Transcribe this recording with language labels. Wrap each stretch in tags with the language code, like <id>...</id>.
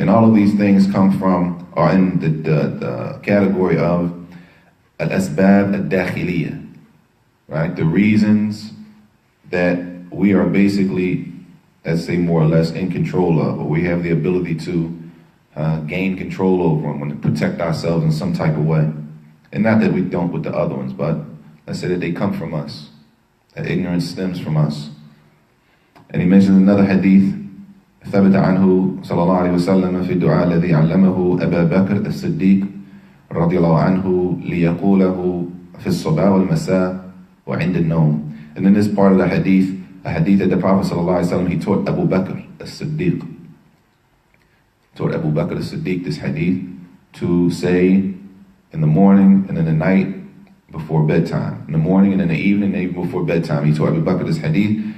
<en>And all of these things are in the category of al-asbab al-dakhiliyah, right? The reasons that we are basically, let's say more or less in control of, or we have the ability to gain control over them and to protect ourselves in some type of way. And not that we don't with the other ones, but let's say that they come from us. That ignorance stems from us. And he mentions another hadith,</en> <ar>ثبت عنه صلى الله عليه وسلم في الدعاء الذي علمه أبا بكر الصديق رضي الله عنه ليقوله في الصباح والمساء وعند النوم.</ar> <en>And in this part of the hadith, a hadith that the Prophet</en> <ar>صلى الله عليه وسلم,</ar> <en>he taught Abu Bakr as-Siddiq. Taught Abu Bakr as-Siddiq this hadith to say in the morning and in the night before bedtime. In the morning and in the evening and even before bedtime. He taught Abu Bakr this hadith.</en>